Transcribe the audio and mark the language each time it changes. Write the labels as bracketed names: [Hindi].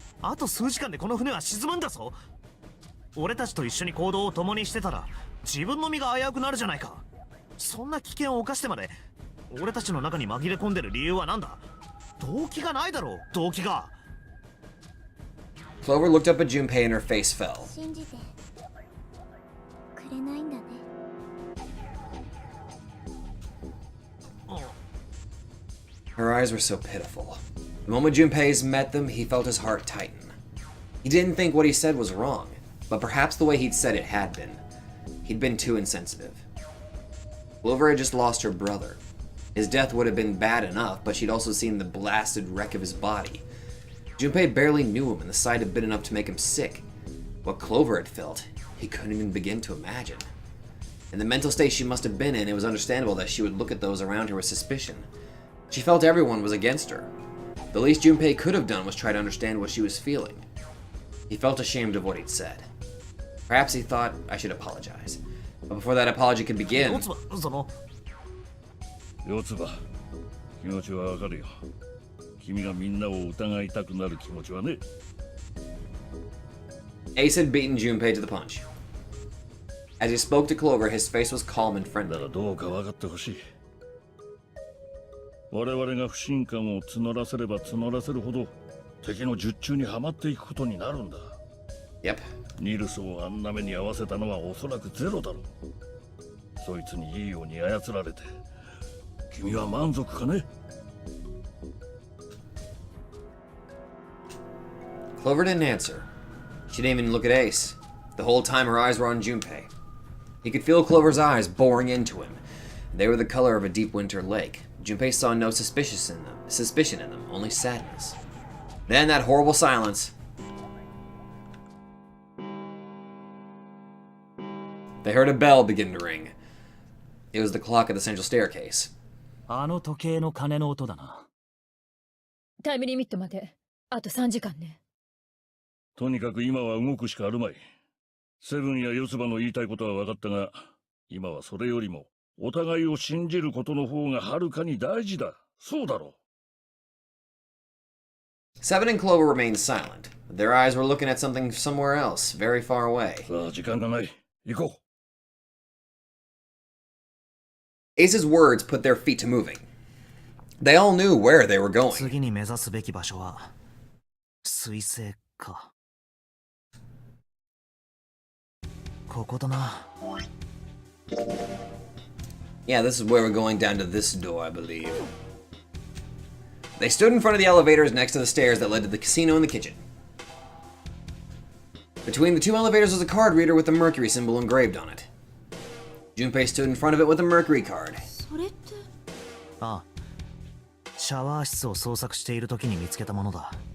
[Japanese] あと数時間でこの船は沈むんだぞ。俺たちと一緒に行動を共にしてたら自分の身が危うくなるじゃないか。そんな危険を冒してまで俺たちの中に紛れ込んでる理由は何だ。動機がないだろう。動機が。 [English] Clover looked up at Junpei and her face fell. [Japanese] 信じてくれないんだね。 [English] Her eyes were so pitiful. The moment Junpei's met them, he felt his heart tighten. He didn't think what he said was wrong, but perhaps the way he'd said it had been. He'd been too insensitive. Clover had just lost her brother. His death would have been bad enough, but she'd also seen the blasted wreck of his body. Junpei barely knew him, and the sight had been enough to make him sick. What Clover had felt, he couldn't even begin to imagine. In the mental state she must have been in, it was understandable that she would look at those around her with suspicion. She felt everyone was against her. The least Junpei could have done was try to understand what she was feeling. He felt ashamed of what he'd said. Perhaps he thought I should apologize. But before that apology could begin... [Japanese] その四つ葉、気持ちはわかるよ。君がみんなを疑いたくなる気持ちはね。 [English] Ace had beaten Junpei to the punch. As he spoke to Clover, his face was calm and [Japanese] だ [English] friendly. [Japanese] からどうか分かってほしい。我々が不信感を募らせれば募らせるほど敵の術中にはまっていくことになるんだ。 [English] Yep. [Japanese] ニルスをあんな目に合わせたのはおそらくゼロだろう。そいつにいいように操られて君は満足かね？ [English] Clover didn't answer. She didn't even look at Ace. The whole time her eyes were on Junpei. He could feel Clover's eyes boring into him. They were the color of a deep winter lake. Junpei saw no suspicion in them, only sadness. Then that horrible silence. They heard a bell begin to ring. It was the clock at the central staircase. [Japanese] あの時計の鐘の音だな。タイムリミットまであと3時間ね。とにかく今は動くしかあるまい。セブンや四つ葉の言いたいことは分かったが、今はそれよりもお互いを信じることの方がはるかに大事だ。そうだろう。 [English] Seven and Clover remained silent. Their eyes were looking at something somewhere else, very far away. [Japanese] さあ時間がない。行こう。 [English] Ace's words put their feet to moving. They all knew where they were going. [Japanese] 次に目指すべき場所は水星か。ここだな。 [English] Yeah, this is where we're going, down to this door, I believe. They stood in front of the elevators next to the stairs that led to the casino and the kitchen. Between the two elevators was a card reader with the Mercury symbol engraved on it. Junpei stood in front of it with a Mercury card. [Japanese] それって。ああ、シャワー室を捜索している時に見つけたものだ。